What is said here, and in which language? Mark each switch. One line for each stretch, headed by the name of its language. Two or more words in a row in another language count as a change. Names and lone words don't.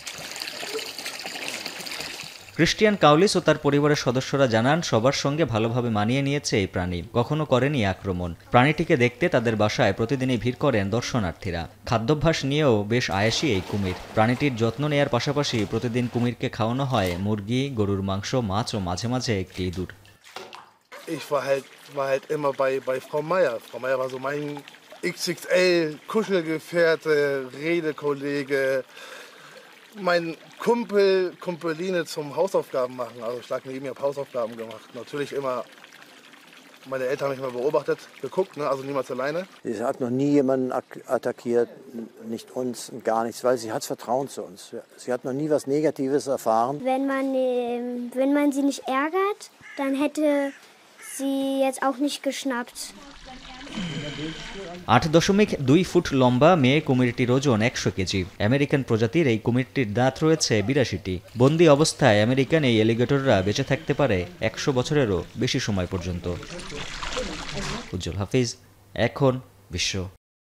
Bangla: ক্রিস্টিয়ান কাউলিস ও তার পরিবারের সদস্যরা জানান, সবার সঙ্গে ভালোভাবে মানিয়ে নিয়েছে এই প্রাণী, কখনো করেনি আক্রমণ। প্রাণীটিকে দেখতে তাদের বাসায় প্রতিদিনই ভিড় করেন দর্শনার্থীরা। খাদ্যাভ্যাস নিয়েও বেশ আয়াসী এই কুমির। প্রাণীটির যত্ন নেয়ার পাশাপাশি প্রতিদিন কুমিরকে খাওয়ানো হয় মুরগি, গরুর মাংস, মাছ ও মাঝে মাঝে একটি ইঁদুর।
German: Ich war halt immer bei Frau Meier. Frau Meier war so mein XXL Kuschelgefährte, Redekollege, mein Kumpeline zum Hausaufgaben machen. Also ich lag neben ihr, habe Hausaufgaben gemacht. Natürlich immer, meine Eltern haben mich immer beobachtet, geguckt, ne? Also niemals alleine. Sie hat noch nie jemanden attackiert, nicht uns und gar nichts, weil sie hat Vertrauen zu uns. Sie hat noch nie was Negatives erfahren. Wenn man sie nicht ärgert, dann hätte sie jetzt auch nicht geschnappt.
Bangla: 8.2 ফুট লম্বা মেয়ে কুমিরটির ওজন 100 কেজি। আমেরিকান প্রজাতির এই কুমিরটির দাঁত রয়েছে 82টি। বন্দি অবস্থায় আমেরিকান এই এলিগেটররা বেঁচে থাকতে পারে 100 বছরেরও বেশি সময় পর্যন্ত। উজ্জ্বল হাফিজ, এখন বিশ্ব।